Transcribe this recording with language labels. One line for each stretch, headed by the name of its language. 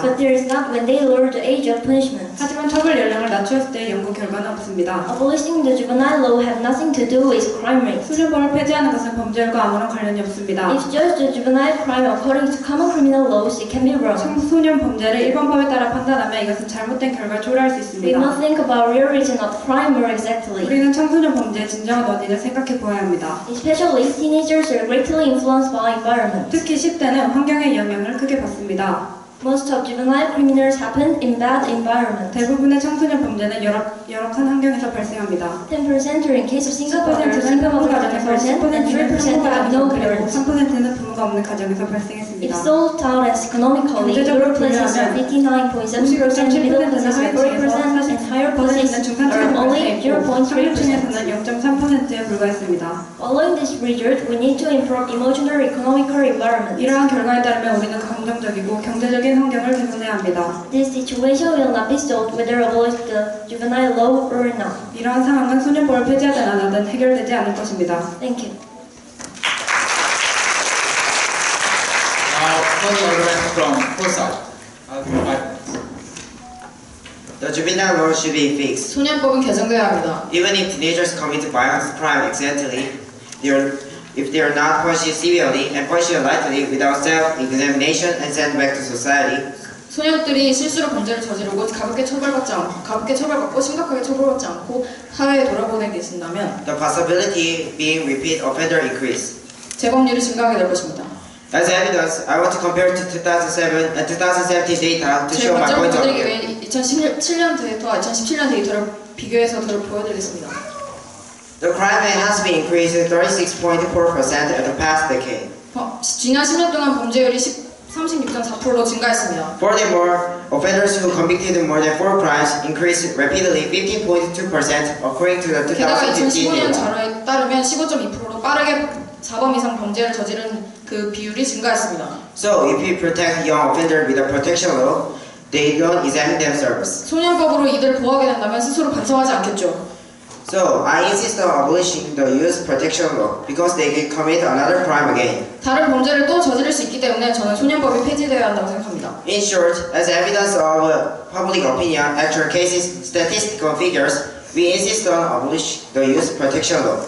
English: But there is not when they lowered the age of punishment.
Korean: 하지만 처벌 연령을 낮추었을 때 연구 결과는 없습니다.
English: Abolishing the juvenile law have nothing to do with crime rate.
Korean: 소년법을 폐지하는 것은 범죄율과 아무런 관련이 없습니다.
English: If judged the juvenile crime according to common criminal laws, it can be wrong.
Korean: 청소년 범죄를 일반법에 따라 판단하면 이것은 잘못된 결과를 초래할 수
English: We
Korean: 있습니다.
English: must think about real reason of crime more exactly.
Korean: 우리는 청소년 범죄의 진정한 원인을 생각해 보아야 합니다.
English: Especially teenagers are greatly influenced by environment.
Korean: 특히 10대는 환경의 영향을 크게 받습니다.
English: Most of juvenile criminals happen in bad environment.
Korean: 대부분의 청소년 범죄는 열악한 환경에서 발생합니다.
English: 10% are in case of single
Korean: 10%는
English: single
Korean: 부모
English: mother,
Korean: 가정에서,
English: 10% and 3% have no parents.
Korean: 3%는 부모가 없는 가정에서
English: If
Korean: 발생했습니다.
English: so taught as economically,
Korean: 경제적으로
English: lower places are 59.7%, middle places are 40%, and higher places are only 0.3%.
Korean: 상류층에서는 0.3%에 불과했습니다.
English: Following this result, we need to improve emotional economical environment.
Korean: 이러한 결과에 따르면 우리는 감정적이고 경제적인 환경을 개선해야 합니다.
English: This situation will not be solved whether abolish the juvenile law or not.
Korean: 이러한 상황은 소년법을 폐지하든 안 하든 해결되지 않을 것입니다.
English: Thank you. Now closing arguments from both sides. I'll give you 5 minutes. The juvenile law should be fixed.
Korean: 소년법은 개정돼야 합니다.
English: Even if teenagers commit violent crime accidentally, if they are not punished severely and punished lightly without self-examination and sent back to society,
Korean: 소년들이 실수로 범죄를 저지르고 가볍게 처벌받고 심각하게 처벌받지 않고 사회에 돌아보내 계신다면
English: the possibility being repeat offender increase.
Korean: 재범률이 증가하게 될 것입니다.
English: As evidence, I want to compare to 2007 and 2017 data to
Korean: 제
English: show my
Korean: 관점을
English: point of
Korean: 드리기
English: view.
Korean: 위해 2017년 데이터와 2017년 데이터를 비교해서 보여드리겠습니다.
English: The crime rate has been increased 36.4% in the past decade.
Korean: 지난 10년 동안 범죄율이 36.4%로 증가했습니다.
English: Furthermore, offenders who convicted more than 4 crimes increased rapidly 15.2% according to the
Korean: 게다가
English: 2015
Korean: 2015년
English: data.
Korean: 자료에 따르면 15.2%로 빠르게 4범 이상 범죄를 저지른 그 비율이 증가했습니다.
English: So, if we protect young offenders with a protection law, they don't examine themselves.
Korean: 소년법으로 이들을 보호하게 된다면 스스로 반성하지 않겠죠.
English: So, I insist on abolishing the youth protection law because they can commit another crime again.
Korean: 다른 범죄를 또 저지를 수 있기 때문에 저는 소년법이 폐지되어야 한다고 생각합니다.
English: In short, as evidence of public opinion, actual cases, statistical figures, we insist on abolish the youth protection law.